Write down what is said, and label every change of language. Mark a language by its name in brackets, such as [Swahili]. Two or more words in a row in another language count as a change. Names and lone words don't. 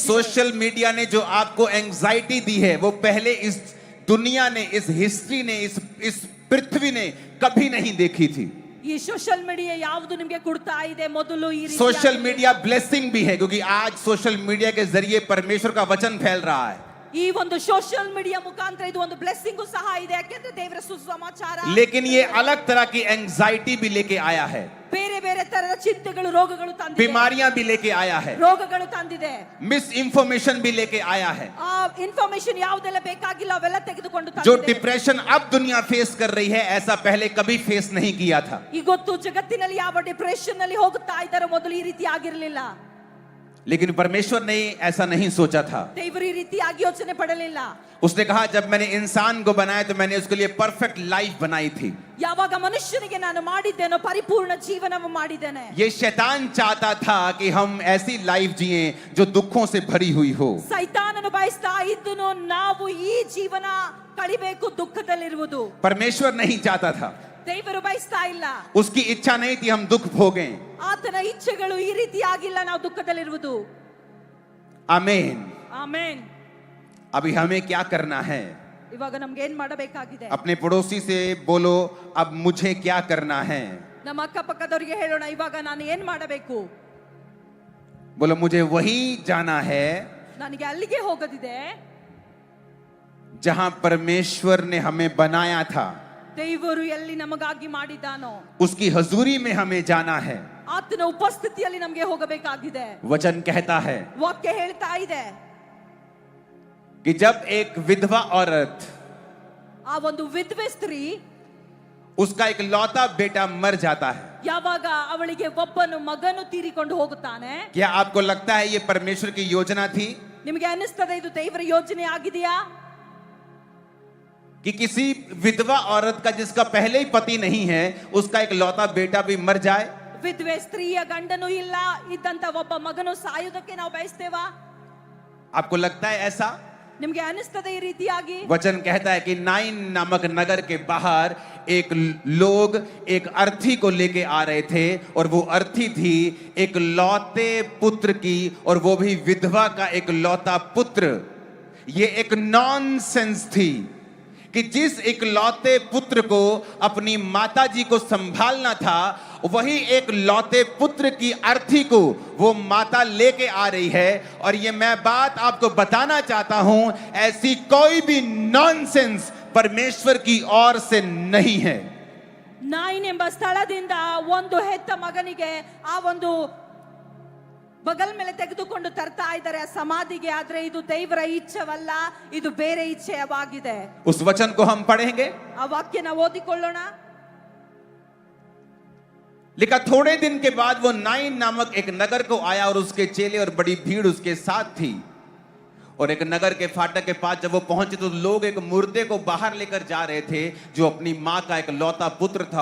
[English] social media [Hindi] ने जो आपको एंजाइटी दी है, वो पहले इस दुनिया ने, इस हिस्ट्री ने, इस पृथ्वी ने कभी नहीं देखी थी. [Kannada] ಈ [English] social media [Kannada] ಯಾವುದು ನಿಮಗೆ ಕೊಡ್ತಾ ಇದೆ, ಮೊದಲು ಈ ರೀತಿ [English] social media [Hindi] ब्लेसिंग भी है, क्योंकि आज [English] social media [Hindi] के जरिए परमेश्वर का वचन फैल रहा है. [Kannada] ಈ ಒಂದು [English] social media [Kannada] ಮುಖಾಂತರ ಇದು ಒಂದು ಬ್ಲೆಸ್ಸಿಂಗ್ ಸಹ ಇದೆ, ಯಾಕೆಂದ್ರೆ ದೇವರ ಸುಸಮಾಚಾರ. [Hindi] लेकिन ये अलग तरह की एंजाइटी भी लेके आया है, [Kannada] ಬೇರೆ ಬೇರೆ ತರದ ಚಿಂತೆಗಳು, ರೋಗಗಳು ತಂದಿದೆ, [Hindi] बीमारियां भी लेके आया है, [Kannada] ರೋಗಗಳು ತಂದಿದೆ, [Hindi] मिस इंफॉर्मेशन भी लेके आया है. [Kannada] ಆ ಇನ್ಫಾರ್ಮೇಶನ್ ಯಾವುದೆಲ್ಲ ಬೇಕಾಗಿಲ್ಲ ಅವೆಲ್ಲ ತೆಗೆದುಕೊಂಡು [Hindi] जो [Kannada] ತಂದಿದೆ. [Hindi] डिप्रेशन अब दुनिया फेस कर रही है, ऐसा पहले कभी फेस नहीं किया था. [Kannada] ಇವತ್ತು ಜಗತ್ತಿನಲ್ಲಿ ಯಾವ ಡಿಪ್ರೆಷನ್ ನಲ್ಲಿ ಹೋಗುತ್ತಾ ಇದ್ದಾರೆ, ಮೊದಲು ಈ ರೀತಿ ಆಗಿರಲಿಲ್ಲ. [Hindi] लेकिन परमेश्वर ने ऐसा नहीं सोचा था. [Kannada] ದೇವರು ಈ ರೀತಿಯಾಗಿ ಯೋಚನೆ ಪಡಲಿಲ್ಲ. [Hindi] उसने कहा, जब मैंने इंसान को बनाया तो मैंने उसके लिए [English] perfect life [Hindi] बनाई थी. [Kannada] ಯಾವಾಗ ಮನುಷ್ಯನಿಗೆ ನಾನು ಮಾಡಿದ್ದೇನೋ ಪರಿಪೂರ್ಣ ಜೀವನ ಮಾಡಿದ್ದೇನೆ. [Hindi] ये शैतान चाहता था कि हम ऐसी लाइफ जिए जो दुखों से भरी हुई हो. [Kannada] ಸೈತಾನನು ಬಯಸ್ತಾ ಇದ್ದನು ನಾವು ಈ ಜೀವನ ಕಳಿಬೇಕು ದುಃಖದಲ್ಲಿರುವುದು. [Hindi] परमेश्वर नहीं चाहता था, [Kannada] ದೇವರು ಬಯಸ್ತಾ ಇಲ್ಲ. [Hindi] उसकी इच्छा नहीं थी हम दुख भोगें. [Kannada] ಆತನ ಇಚ್ಛೆಗಳು ಈ ರೀತಿ ಆಗಿಲ್ಲ ನಾವು ದುಃಖದಲ್ಲಿರುವುದು. [Hindi] आमीन. [Kannada] ಆಮೆನ್. [Hindi] अभी हमें क्या करना है? [Kannada] ಇವಾಗ ನಮ್ಗೆ ಏನ್ ಮಾಡಬೇಕಾಗಿದೆ? [Hindi] अपने पड़ोसी से बोलो, अब मुझे क्या करना है? [Kannada] ನಮ್ಮ ಅಕ್ಕಪಕ್ಕದವರಿಗೆ ಹೇಳೋಣ, ಇವಾಗ ನಾನು ಏನ್ ಮಾಡಬೇಕು? [Hindi] बोलो, मुझे वही जाना है [Kannada] ನನಗೆ ಅಲ್ಲಿಗೆ ಹೋಗೋದಿದೆ [Hindi] जहां परमेश्वर ने हमें बनाया था. [Kannada] ದೇವರು ಎಲ್ಲಿ ನಮಗಾಗಿ ಮಾಡಿದ್ದಾನೋ [Hindi] उसकी हजूरी में हमें जाना है. [Kannada] ಆತನ ಉಪಸ್ಥಿತಿಯಲ್ಲಿ ನಮಗೆ ಹೋಗಬೇಕಾಗಿದೆ. [Hindi] वचन कहता है [Kannada] ವಾಕ್ಯ ಹೇಳ್ತಾ ಇದೆ, [Hindi] कि जब एक विधवा औरत, [Kannada] ಆ ಒಂದು ವಿಧವೆ ಸ್ತ್ರೀ, [Hindi] उसका एक लौता बेटा मर जाता है, [Kannada] ಯಾವಾಗ ಅವಳಿಗೆ ಒಬ್ಬನು ಮಗನು ತೀರಿಕೊಂಡು ಹೋಗುತ್ತಾನೆ, [Hindi] क्या आपको लगता है ये परमेश्वर की योजना थी [Kannada] ನಿಮಗೆ ಅನಿಸ್ತದೆ ಇದು ದೇವರ ಯೋಜನೆ ಆಗಿದೆಯಾ? [Hindi] कि किसी विधवा औरत का जिसका पहले ही पति नहीं है, उसका एक लौता बेटा भी मर जाए? [Kannada] ವಿಧವೆ ಸ್ತ್ರೀಯ ಗಂಡನು ಇಲ್ಲ ಇದ್ದಂತ ಒಬ್ಬ ಮಗನು ಸಾಯುವುದಕ್ಕೆ ನಾವು ಬಯಸ್ತೇವಾ? [Hindi] आपको लगता है ऐसा? [Kannada] ನಿಮಗೆ ಅನಿಸ್ತದೆ ಈ ರೀತಿಯಾಗಿ? [Hindi] वचन कहता है कि नाइन नामक नगर के बाहर एक लोग एक अर्थी को लेके आ रहे थे, और वो अर्थी थी एक लौते पुत्र की, और वो भी विधवा का एक लौता पुत्र. ये एक नॉनसेंस थी कि जिस एक लौते पुत्र को अपनी माताजी को संभालना था, वही एक लौते पुत्र की अर्थी को वो माता लेके आ रही है. और ये मैं बात आपको बताना चाहता हूं, ऐसी कोई भी नॉनसेंस परमेश्वर की ओर से नहीं है. [Kannada] ನಾಯಿನ್ ಎಂಬ ಸ್ಥಳದಿಂದ ಒಂದು ಹೆತ್ತ ಮಗನಿಗೆ ಆ ಒಂದು ಬಗಲ್ ಮೇಲೆ ತೆಗೆದುಕೊಂಡು ತರ್ತಾ ಇದ್ದಾರೆ ಆ ಸಮಾಧಿಗೆ. ಆದ್ರೆ ಇದು ದೇವರ ಇಚ್ಛೆವಲ್ಲ, ಇದು ಬೇರೆ ಇಚ್ಛೆವಾಗಿದೆ. [Hindi] उस वचन को हम पढ़ेंगे. [Kannada] ಆ ವಾಕ್ಯ ನಾವು ಓದಿಕೊಳ್ಳೋಣ. [Hindi] लिखा, थोड़े दिन के बाद वो नाइन नामक एक नगर को आया, और उसके चेले और बड़ी भीड़ उसके साथ थी. और एक नगर के फाटक के पास जब वो पहुंचे तो लोग एक मुर्दे को बाहर लेकर जा रहे थे, जो अपनी मां का एक लौता पुत्र था.